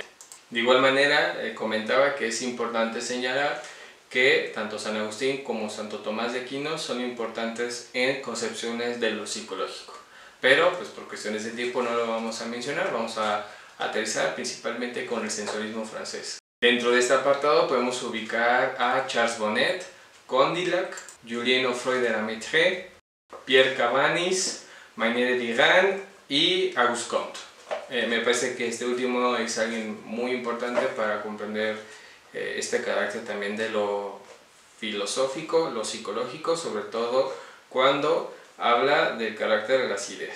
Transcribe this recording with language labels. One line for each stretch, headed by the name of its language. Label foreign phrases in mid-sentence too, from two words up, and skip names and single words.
Spanish: De igual manera, comentaba que es importante señalar que tanto San Agustín como Santo Tomás de Aquino son importantes en concepciones de lo psicológico. Pero, pues por cuestiones de tiempo no lo vamos a mencionar, vamos a aterrizar principalmente con el sensorismo francés. Dentro de este apartado podemos ubicar a Charles Bonnet, Condillac, Julien Offroy de la Mettrie, Pierre Cabanis, Maignet de Diran y Auguste Comte. Me parece que este último es alguien muy importante para comprender este carácter también de lo filosófico, lo psicológico, sobre todo cuando habla del carácter de las ideas.